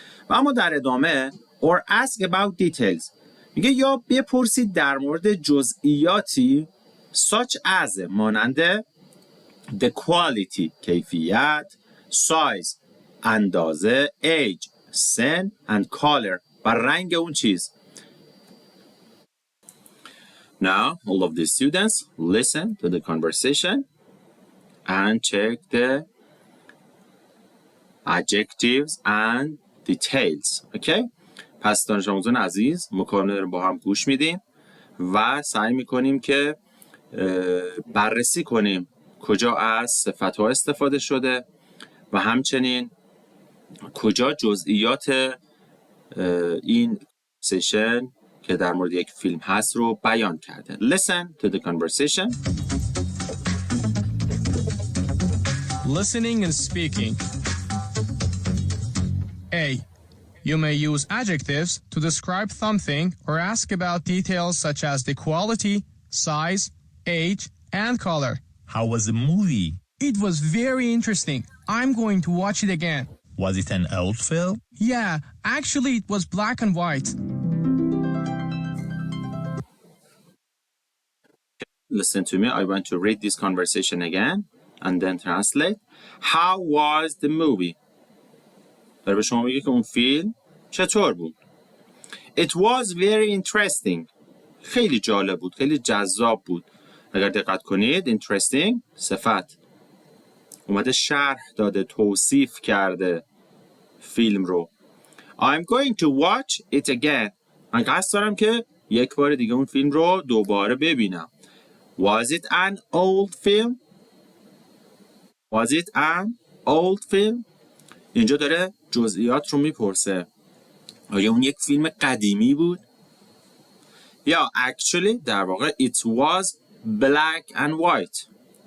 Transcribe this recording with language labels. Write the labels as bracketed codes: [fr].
[fa] و اما در ادامه [en] or ask about details [fa] میگه یا بپرسید در مورد جزئیاتی [en] such as [fa] مانند [en] the quality [fa] کیفیت، size اندازه، age سن [en] and color [fa] و رنگ اون چیز. [en] Now, all of the students listen to the conversation and check the adjectives and details. Okay? [fa] پس دانش آموزان عزیز مکالمه رو با هم گوش میدیم و سعی میکنیم که بررسی کنیم کجا از صفت‌ها استفاده شده و همچنین کجا جزئیات این سشن که در مورد یک فیلم هست رو بیان کرده. [en] Listen to the conversation. Listening and speaking. A. You may use adjectives to describe something or ask about details such as the quality, size, age, and color. How was the movie? It was very interesting. I'm going to watch it again. Was it an old film? Yeah, actually it was black and white. Listen to me. I want to read this conversation again and then translate. How was the movie? [fa] داره به شما میگه که اون فیلم چطور بود. [en] It was very interesting. [fa] خیلی جالب بود، خیلی جذاب بود. اگر دقت کنید interesting صفت اومده شرح داده، توصیف کرده فیلم رو. [en] I'm going to watch it again. [fa] من قصد دارم که یک بار دیگه اون فیلم رو دوباره ببینم. [en] Was it an old film? Was it an old film? [fa] اینجا داره جزئیات رو میپرسه. آیا اون یک فیلم قدیمی بود؟ یا actually در واقع [en] it was black and white.